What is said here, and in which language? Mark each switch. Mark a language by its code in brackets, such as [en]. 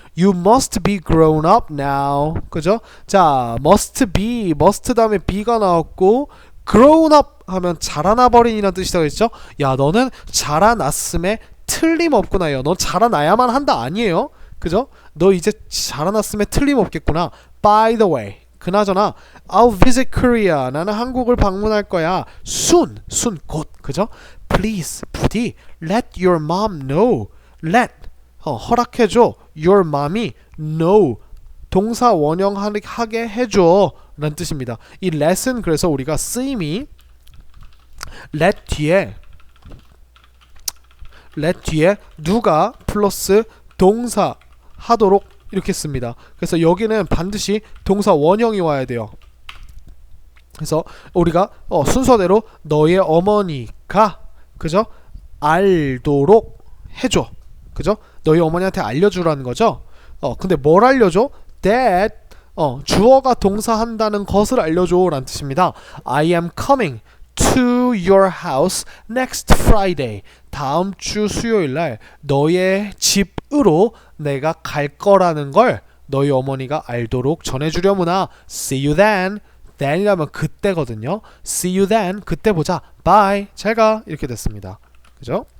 [en] You must be grown up now. 그죠? [ko] 자, must 다음에 be가 나왔고 grown up 하면 자라나 버린이라는 뜻이라고 했죠? 야, 너는 자라났음에 틀림없구나요. 너 자라나야만 한다 아니에요? 그죠? 너 이제 자라났음에 틀림없겠구나. [en] By the way, [ko] 그나저나 [en] I'll visit Korea. [ko] 나는 한국을 방문할 거야. soon 곧. 그죠? [en] Please, [ko] 부디 [en] let your mom know. let [ko] 허락해줘. [en] your mom이 know. [ko] 동사 원형하게 해줘 라는 뜻입니다. 이 let은 그래서 우리가 쓰임이 let 뒤에 누가 플러스 동사 하도록 이렇게 씁니다. 그래서 여기는 반드시 동사 원형이 와야 돼요. 그래서 우리가 순서대로 너의 어머니가 그죠? 알도록 해줘. 그죠? 너희 어머니한테 알려주라는 거죠. 근데 뭘 알려줘? that 주어가 동사한다는 것을 알려줘 라는 뜻입니다. [en] I am coming to your house next Friday. [ko] 다음 주 수요일날 너의 집으로 내가 갈 거라는 걸 너희 어머니가 알도록 전해주려무나. [en] See you then. [ko] then이라면 그때거든요. [en] See you then. [ko] 그때 보자. [en] Bye. [ko] 잘 가. 이렇게 됐습니다. 그죠?